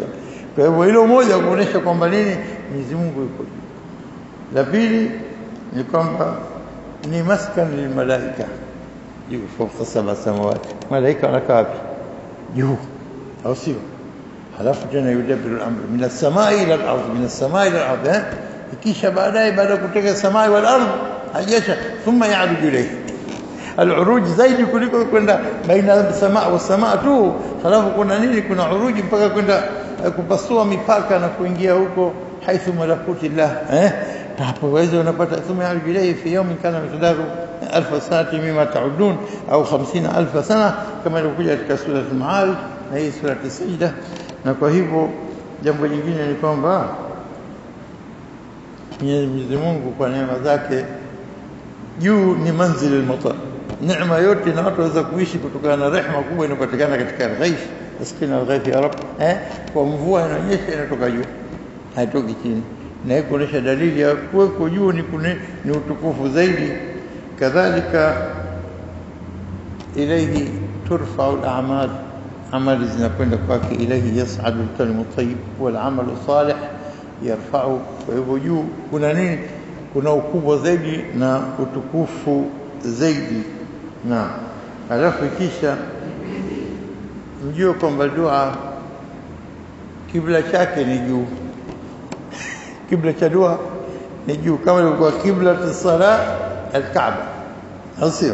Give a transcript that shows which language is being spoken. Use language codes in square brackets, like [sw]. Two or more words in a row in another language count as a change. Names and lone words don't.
[sw] Kwa hivyo hilo moja kuonesha kwamba nini Mwenyezi Mungu yuko juu. La pili ni kwamba ni [ar] مسكن للملائكة [sw] juu [ar] فوق سبع سماوات, [sw] malaika wanakaa wapi? Juu au sio? halafu tena [ar] يدبر الأمر من السماء إلى الأرض من السماء إلى الأرض, [sw] kisha baadaye baada ya kutoka [ar] السماء والأرض [sw] hajesha [ar] ثم يعرج إليه العروج [sw] zaidi kuliko kwenda [ar] بين سماء وسماء [sw] tu. Halafu kuna nini? Kuna uruji mpaka kwenda kupasua mipaka na kuingia huko [ar] حيث ملكوت الله [sw] hapo wewe unapata [ar] ثم يعرج إليه في يوم كان مقداره 1000 سنة مما تعدون [sw] au 50000 sana kama ilivyokuja katika sura al-Ma'arij na hii sura as-Sajda. Na kwa hivyo jambo jingine ni kwamba Mwenyezi Mungu kwa neema zake juu ni [ar] منزل المطر, [sw] neema yote na watu waweza kuishi kutokana na rehema kubwa inayopatikana katika al-ghaith. [ar] أسقنا الغيث [sw] ya Rabb, kwa mvua inanyesha inatoka juu haitoki chini, na hiyo kuonesha dalili ya kuweko juu ni utukufu zaidi. Kadhalika [ar] إليه ترفع الأعمال, [sw] amali zinakwenda kwake. [ar] إليه يصعد الكلم الطيب والعمل الصالح يرفع. [sw] Kwa hivyo juu kuna nini? Kuna ukubwa zaidi na utukufu zaidi. Na alafu kisha mjue kwamba dua kibla chake ni juu. Kibla cha dua ni juu, kama ilivyokuwa kibla as-salat al-Kaaba, au sio?